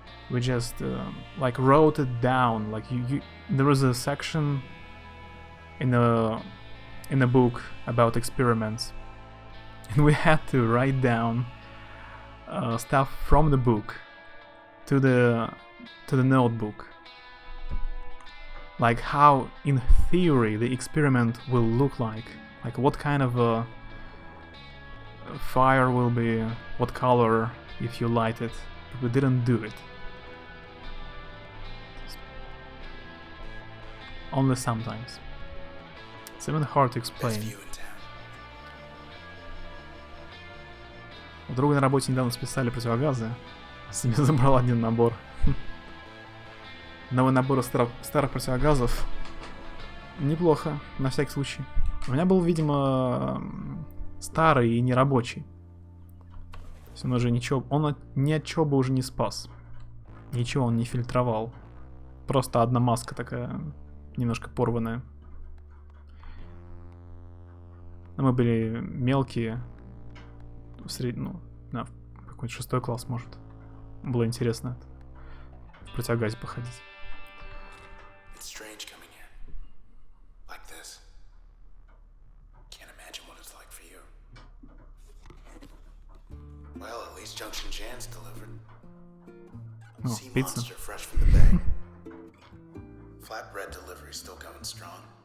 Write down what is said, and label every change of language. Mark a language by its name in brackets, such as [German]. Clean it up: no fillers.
[English] We just like wrote it down. Like there was a section in a book about experiments, and we had to write down stuff from the book to the notebook, like how in theory the experiment will look like what kind of a fire will be, what color if you light it. But we didn't do it. Only sometimes. It's even hard to explain. [Russian] У друга на работе недавно списали противогазы. Себе забрал один набор. Новый набор старых противогазов. Неплохо, на всякий случай. У меня был, видимо, старый и нерабочий. То есть он уже ничего... Он ни от чего бы уже не спас. Ничего он не фильтровал. Просто одна маска такая, немножко порванная. Но мы были мелкие, ну, на какой-нибудь 6 класс, может. Было интересно в противогазе походить. [English] It's strange coming here. Like this. Can't imagine what it's like for you. Well, at least Junction Jan's delivered. [Russian] О, Sea пицца. [English] Monster fresh from the bag. Flatbread delivery still coming strong.